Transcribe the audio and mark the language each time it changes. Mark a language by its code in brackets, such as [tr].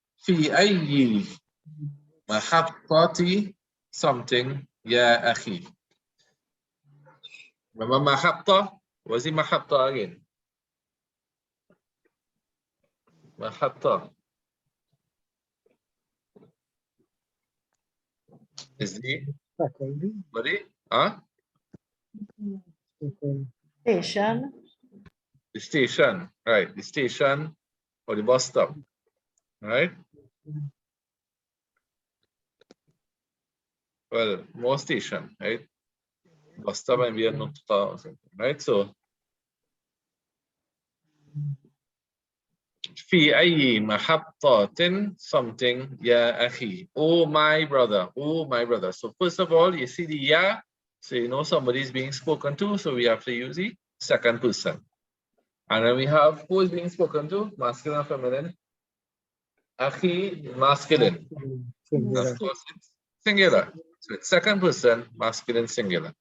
[ar] في أي محطة [en] something [ar] يا أخي. [en] Remember محطة? Was it محطة again? [ar] محطة. [en] Is it? Buddy? Huh? Station. The station. Right. The station or the bus stop. Right? Well, more station, right? Bus stop and we are not or something, right? [ar] So في أي محطة [en] something [ar] يا أخي. [en] Oh my brother. Oh my brother. So first of all, you see the ya, so you know somebody is being spoken to, so we have to use the second person. And then we have who is being spoken to, masculine or feminine. Akhi, masculine. Of course, it's singular. So it's second person, masculine, singular.